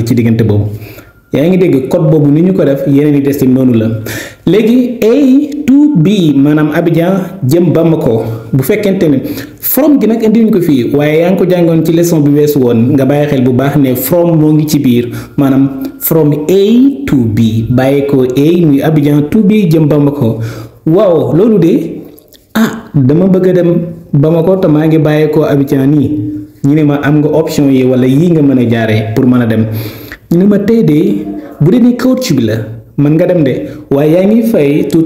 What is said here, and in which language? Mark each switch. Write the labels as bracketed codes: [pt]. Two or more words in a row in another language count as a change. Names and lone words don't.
[wo] ci diggante boobu yaa ngi dégg code boobu ni ñu ko def yeneen i des noonu la léegi [en] A to B [wo] maanaam Abidjan jëm Bamako bu fekkente ne from gi nag indiwuñ ko fii waaye yaa ngi ko jàngoon ci leçon bi weesu woon nga bàyyi xel bu baax ne from moo ngi ci biir maanaam [en] from A to B [wo] bàyyi ko A muy Abidjan to B jëm Bamako waaw loolu de dama bëgg a dem Bamako te maa ngi bàyyi ko Abidjan nii ñu ne ma am nga option yi wala yii nga mën a jaaree pour mën a dem ñu ne ma tey de bu dee ni coach bi la mën nga dem de waaye yaa ngi fay